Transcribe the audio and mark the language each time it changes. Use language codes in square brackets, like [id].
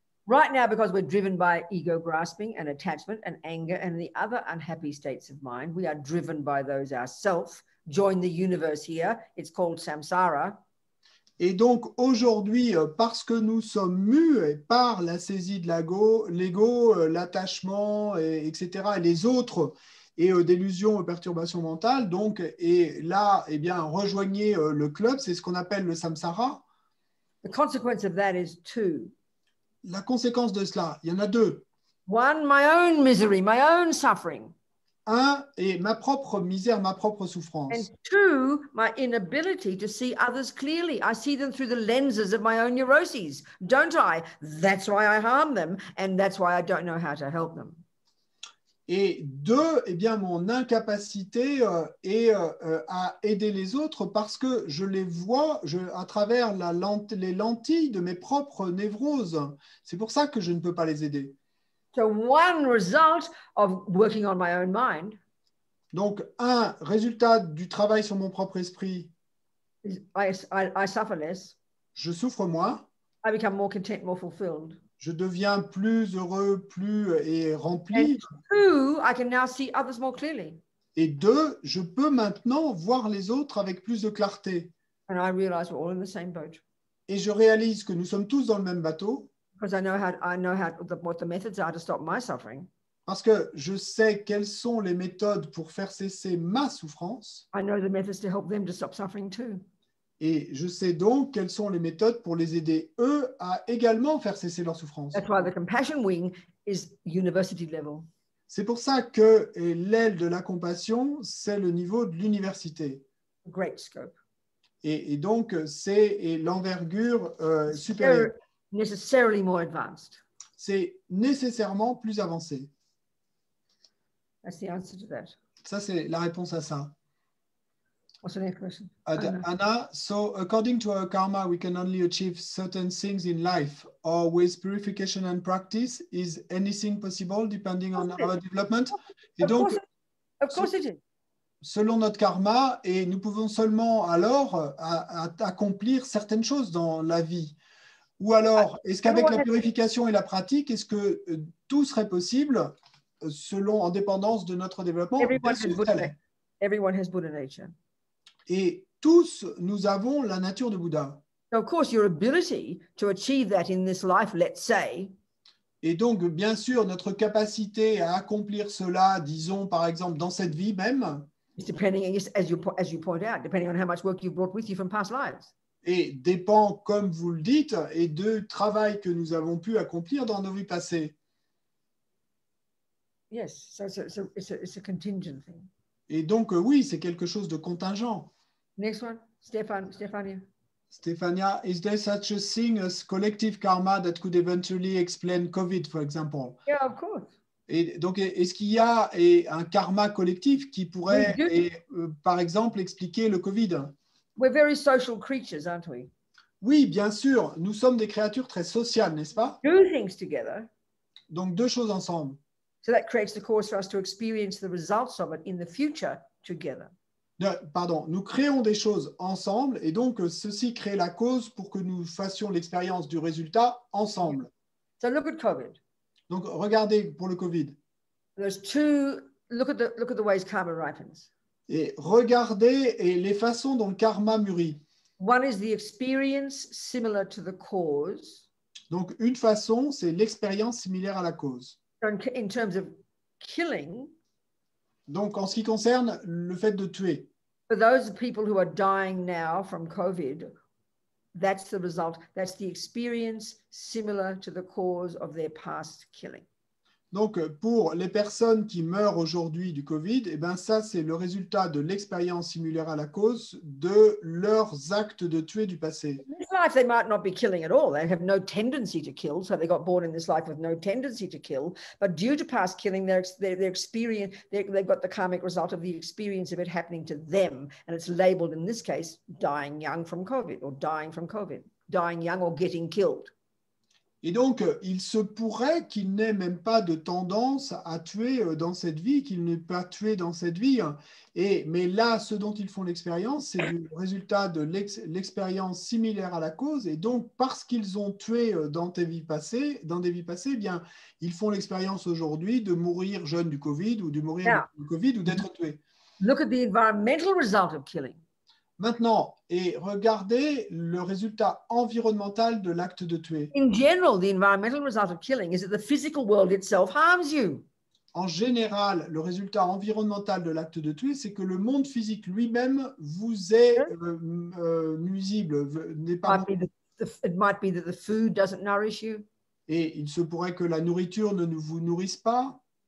[en] Right now, because we're driven by ego grasping and attachment and anger and the other unhappy states of mind, we are driven by those ourselves. Join the universe here. It's called samsara. [fr] Et donc, aujourd'hui, parce que nous sommes mus par la saisie de l'ego, l'attachement, etc., et les autres, et d'illusions, perturbations mentales, donc, et là, eh bien, rejoignez le club, c'est ce qu'on appelle le samsara. [en] The consequence of that is two. [fr] La conséquence de cela, il y en a deux. [en] One, my own misery, my own suffering. [fr] Un, et ma propre misère, ma propre souffrance. [en] And two, my inability to see others clearly. I see them through the lenses of my own neuroses, don't I? That's why I harm them, and that's why I don't know how to help them. [fr] Et deux, eh bien, mon incapacité à aider les autres parce que je les vois à travers les lentilles de mes propres névroses. C'est pour ça que je ne peux pas les aider. [en] So one result of working on my own mind. [fr] Donc, un résultat du travail sur mon propre esprit. [en] I suffer less. [fr] Je souffre moins. [en] I become more content, more fulfilled. [fr] Je deviens plus heureux, plus rempli. [en] And two, I can now see others more clearly. [fr] Et deux, je peux maintenant voir les autres avec plus de clarté. [en] And I realize we're all in the same boat. [fr] Et je réalise que nous sommes tous dans le même bateau. [en] Because I know what the methods are to stop my suffering. [fr] Parce que je sais quelles sont les méthodes pour faire cesser ma souffrance. [en] I know the methods to help them to stop suffering too. [fr] Et je sais donc quelles sont les méthodes pour les aider, eux, à également faire cesser leur souffrance. [en] That's why the compassion wing is university level. [fr] C'est pour ça que l'aile de la compassion, c'est le niveau de l'université. [en] Great scope. [fr] Et donc, c'est l'envergure supérieure. [en] Necessarily more advanced. [fr] C'est nécessairement plus avancé. [en] That's the answer to that. [fr] Ça, c'est la réponse à ça. [en] What's the next question? Anna, so according to our karma, we can only achieve certain things in life, or with purification and practice, is anything possible depending on our development? [fr] Et donc, [en] Of course it is. [fr] selon notre karma, et nous pouvons seulement alors accomplir certaines choses dans la vie. Ou alors, est-ce qu'avec la purification et la pratique, est-ce que tout serait possible selon, en dépendance de notre développement? Bien sûr, ça l'est. [en] Everyone has Buddha nature. [fr] Et tous, nous avons la nature de Bouddha. [en] So of course, your ability to achieve that in this life, let's say, [fr] et donc, bien sûr, notre capacité à accomplir cela, disons, par exemple, dans cette vie même, [en] is depending, as you point out, depending on how much work you've brought with you from past lives. [fr] Et dépend, comme vous le dites, et du travail que nous avons pu accomplir dans nos vies passées. [en] Yes, so it's a contingent thing. [fr] Et donc, oui, c'est quelque chose de contingent. [en] Next one, Stefania. Stefania, is there such a thing as collective karma that could eventually explain COVID, for example? Yeah, of course. [fr] Et donc, est-ce qu'il y a un karma collectif qui pourrait, par exemple, expliquer le Covid? [en] We're very social creatures, aren't we? [fr] Oui, bien sûr, nous sommes des créatures très sociales, n'est-ce pas? [en] Do things together. [fr] Donc, deux choses ensemble. [en] So that creates the cause for us to experience the results of it in the future together. [fr] Pardon, nous créons des choses ensemble et donc ceci crée la cause pour que nous fassions l'expérience du résultat ensemble. [en] So look at COVID. [fr] Donc regardez pour le Covid. [en] There's two. Look at the ways karma ripens. [fr] Et regardez les façons dont le karma mûrit. [en] One is the experience similar to the cause. [fr] Donc une façon, c'est l'expérience similaire à la cause. [en] In terms of killing. [fr] Donc en ce qui concerne le fait de tuer. [en] For those people who are dying now from COVID, that's the result. That's the experience similar to the cause of their past killing. [fr] Donc, pour les personnes qui meurent aujourd'hui du Covid, eh ben ça, c'est le résultat de l'expérience similaire à la cause de leurs actes de tuer du passé. [en] In this life, they might not be killing at all. They have no tendency to kill, so they got born in this life with no tendency to kill. But due to past killing, their experience, they've got the karmic result of the experience of it happening to them, and it's labeled in this case, dying young from COVID, or dying from COVID, dying young or getting killed. [fr] Et donc, il se pourrait qu'il n'ait même pas de tendance à tuer dans cette vie, qu'il n'ait pas tué dans cette vie. Mais là, ce dont ils font l'expérience, c'est du résultat de l'expérience similaire à la cause. Et donc, parce qu'ils ont tué dans des vies passées, eh bien, ils font l'expérience aujourd'hui de mourir jeune du Covid ou de mourir du Covid ou d'être tués. [en] Look at the environmental result of killing. [fr] Maintenant, et regardez le résultat environnemental de l'acte de tuer. [en] In general, the environmental result of killing is that the physical world itself harms you. [fr] En général, le résultat environnemental de l'acte de tuer, c'est que le monde physique lui-même vous est nuisible, n'est pas. [en] It might be that the food doesn't nourish you. [fr] Et il se pourrait que la nourriture ne vous nourrisse pas.